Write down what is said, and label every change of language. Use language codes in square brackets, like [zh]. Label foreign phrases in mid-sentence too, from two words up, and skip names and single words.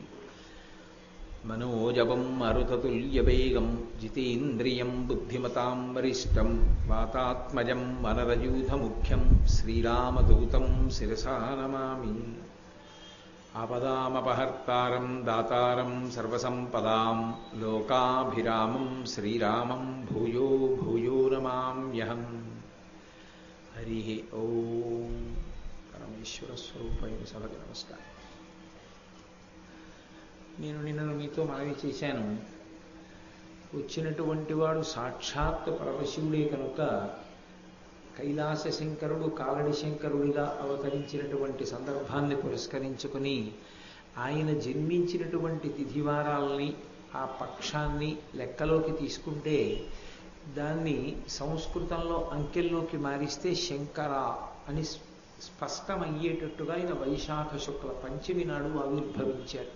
[sa] मनोजवं मरुततुल्यवेगं जितेन्द्रियं बुद्धिमतां वरिष्ठं वातात्मजं वनरयूथमुख्यं श्रीरामदूतं शिरसा नमामि। आपदामपहर्तारं दातारं सर्वसम्पदां लोकाभिरामं श्रीरामं भूयो भूयो नमाम्यहम्। हरिः ओं। [te] పరమేశ్వరస్వరూపైన సభకి నమస్కారం. నేను నిన్న మీతో మనవి చేశాను, వచ్చినటువంటి వాడు సాక్షాత్ పరమశివుడే కనుక కైలాస శంకరుడు కాలడి శంకరుడిగా అవతరించినటువంటి సందర్భాన్ని పురస్కరించుకుని ఆయన జన్మించినటువంటి తిథివారాలని ఆ పక్షాన్ని లెక్కలోకి తీసుకుంటే దాన్ని సంస్కృతంలో అంకెల్లోకి మారిస్తే శంకర అని స్పష్టమయ్యేటట్టుగా ఆయన వైశాఖ శుక్ల పంచమి నాడు ఆవిర్భవించారు.